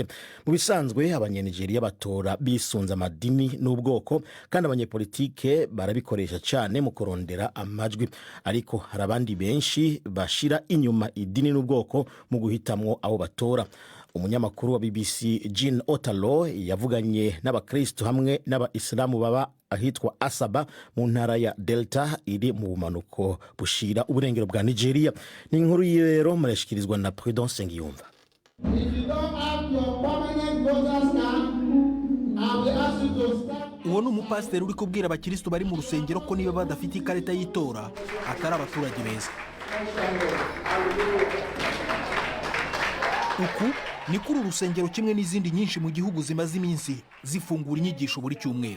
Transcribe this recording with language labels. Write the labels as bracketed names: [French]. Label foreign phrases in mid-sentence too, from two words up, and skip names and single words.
[Rundi] Mu bisanzwe abanyanigeria batora bisunza amadini n'ubwoko, kandi abanyepolitike barabikoresha cyane mu kurondera amajwi, ariko hari abandi benshi bashira inyuma idini n'ubwoko mu guhitamwo abo batora. Umunyamakuru wa BBC Jean Otalo yavuganye n'abakristo hamwe n'aba-Islamu baba ahitwa Asaba mu ntara ya Delta iri mu bumanuko bushira uburengero bwa Nigeria. Ni inkuru rero murashikirizwa na Prudence Ngiyumva. [English] If you don't have your permanent [Rundi] uwo ni umupasiteri uri kubwira abakirisitu bari mu rusengero ko niba badafite ikarita y'itora atari abaturage beza. Uku ni kuri urusengero kimwe n'izindi nyinshi mu gihugu zimaze iminsi zifungura inyigisho buri cyumweru.